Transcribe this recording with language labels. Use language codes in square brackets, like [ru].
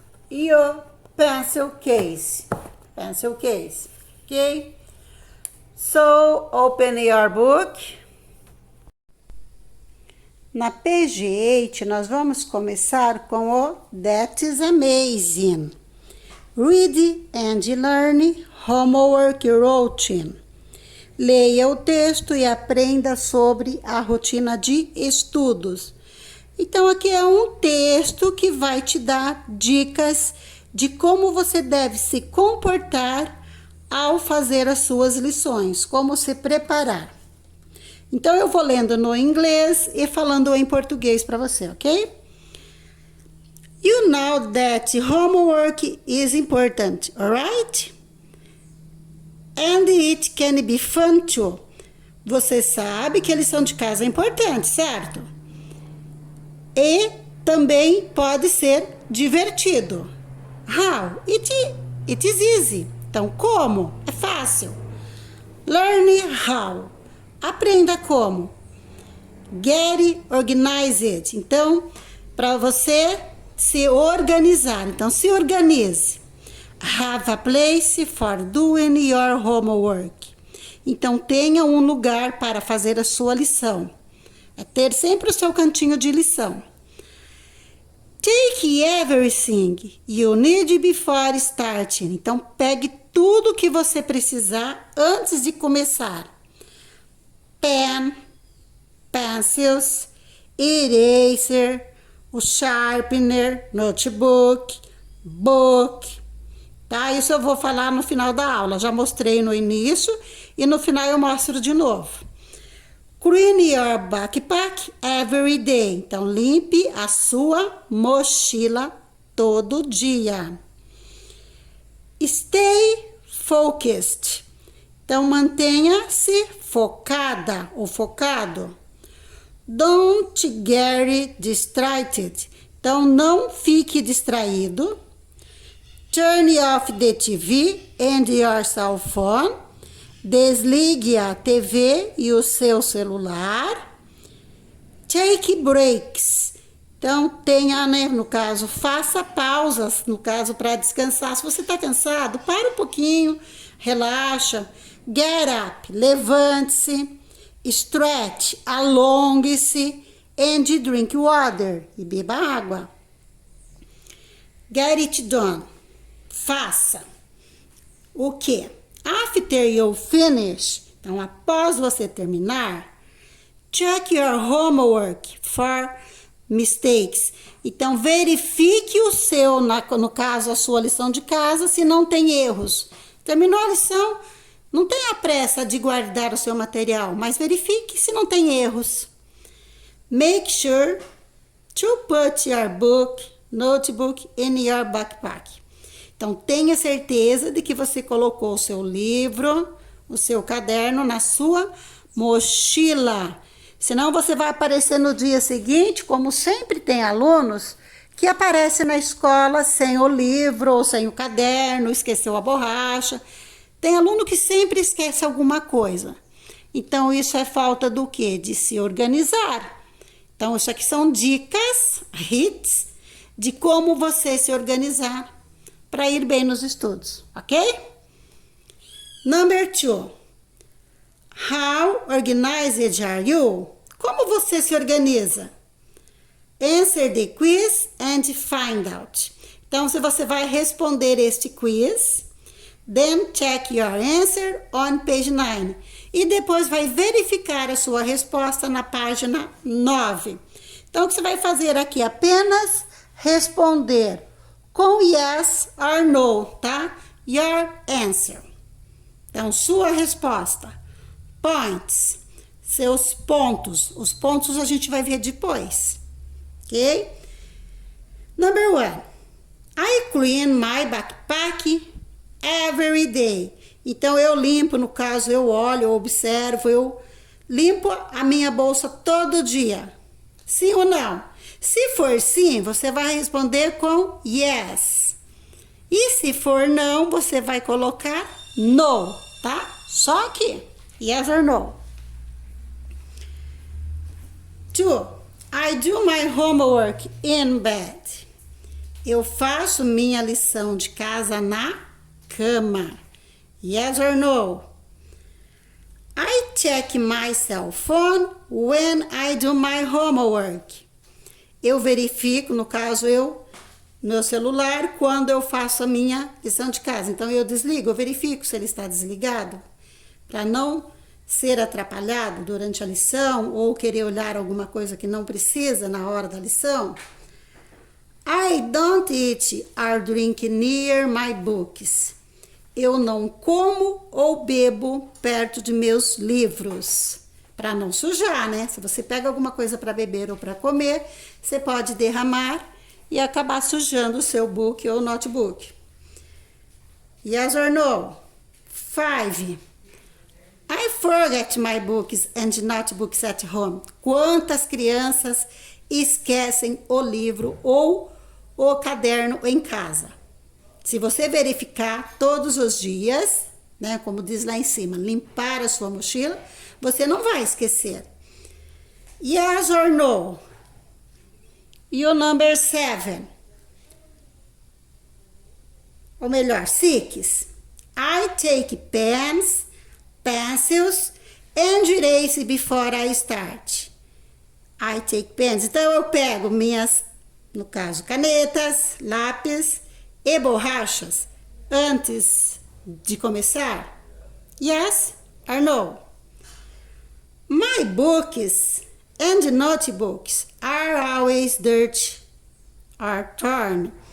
[en] E o pencil case, pencil case, ok? So, open your book. [pt] Na page 8, nós vamos começar com o That is Amazing. [en] Read and learn homework routine. [pt] Leia o texto e aprenda sobre a rotina de estudos. Então, aqui é um texto que vai te dar dicas de como você deve se comportar ao fazer as suas lições, como se preparar. Então, eu vou lendo no inglês e falando em português para você, ok? [en] You know that homework is important, alright? And it can be fun too. [pt] Você sabe que a lição de casa é importante, certo? E também pode ser divertido. [en] How? It is easy. [pt] Então, como? É fácil. [en] Learn how. [pt] Aprenda como. [en] Get organized. [pt] Então, para você se organizar. Então, se organize. [en] Have a place for doing your homework. [pt] Então, tenha um lugar para fazer a sua lição. É ter sempre o seu cantinho de lição. [en] Take everything you need before starting. [pt] Então, pegue tudo que você precisar antes de começar. [en] Pen, pencils, eraser, o sharpener, notebook, book. [pt] Tá? Isso eu vou falar no final da aula. Já mostrei no início e no final eu mostro de novo. [en] Clean your backpack every day. [pt] Então, limpe a sua mochila todo dia. [en] Stay focused. [pt] Então, mantenha-se focada ou focado. [en] Don't get distracted. [pt] Então, não fique distraído. [en] Turn off the TV and your cell phone. [pt] Desligue a TV e o seu celular. [en] Take breaks. [pt] Então, tenha, né, no caso, faça pausas, no caso, para descansar. Se você está cansado, para um pouquinho, relaxa. [en] Get up, [pt] levante-se. [en] Stretch, [pt] alongue-se. [en] And drink water, [pt] e beba água. [en] Get it done. [pt] Faça. O quê? [en] After you finish, [pt] então após você terminar, [en] check your homework for mistakes. [pt] Então verifique o seu, no caso a sua lição de casa, se não tem erros. Terminou a lição, não tenha pressa de guardar o seu material, mas verifique se não tem erros. [en] Make sure to put your book, notebook in your backpack. [pt] Então, tenha certeza de que você colocou o seu livro, o seu caderno na sua mochila. Senão, você vai aparecer no dia seguinte, como sempre tem alunos, que aparecem na escola sem o livro ou sem o caderno, esqueceu a borracha. Tem aluno que sempre esquece alguma coisa. Então, isso é falta do quê? De se organizar. Então, isso aqui são dicas, hits, de como você se organizar para ir bem nos estudos, ok? [en] Number 2. How organized are you? [pt] Como você se organiza? [en] Answer the quiz and find out. [pt] Então, se você vai responder este quiz, [en] then check your answer on page 9. [pt] E depois vai verificar a sua resposta na página 9. Então, o que você vai fazer aqui? Apenas responder com [en] yes or no, [pt] tá? [en] Your answer. [pt] Então, sua resposta. [en] Points. [pt] Seus pontos. Os pontos a gente vai ver depois. [en] Ok? Number 1. I clean my backpack every day. [pt] Então, eu limpo, no caso, eu olho, eu observo, eu limpo a minha bolsa todo dia. Sim ou não? Se for sim, você vai responder com yes. E se for não, você vai colocar no, tá? Só aqui. [en] Yes or no. 2. I do my homework in bed. [pt] Eu faço minha lição de casa na cama. [en] Yes or no? I check my cell phone when I do my homework. [pt] Eu verifico, no caso, meu celular, quando eu faço a minha lição de casa. Então, eu desligo, eu verifico se ele está desligado, para não ser atrapalhado durante a lição ou querer olhar alguma coisa que não precisa na hora da lição. [en] I don't eat or drink near my books. [pt] Eu não como ou bebo perto de meus livros, para não sujar, né? Se você pega alguma coisa para beber ou para comer, você pode derramar e acabar sujando o seu book ou notebook. [en] Yes or no? 5. I forget my books and notebooks at home. [pt] Quantas crianças esquecem o livro ou o caderno em casa? Se você verificar todos os dias, né, como diz lá em cima, limpar a sua mochila, você não vai esquecer. [en] Yes or no? E o number 7. [pt] Ou melhor, 6. [en] I take pens, pencils and erase before I start. I take pens. [pt] Então, eu pego minhas, no caso, canetas, lápis e borrachas antes de começar? [en] Yes or no? My books and notebooks are always dirty or torn.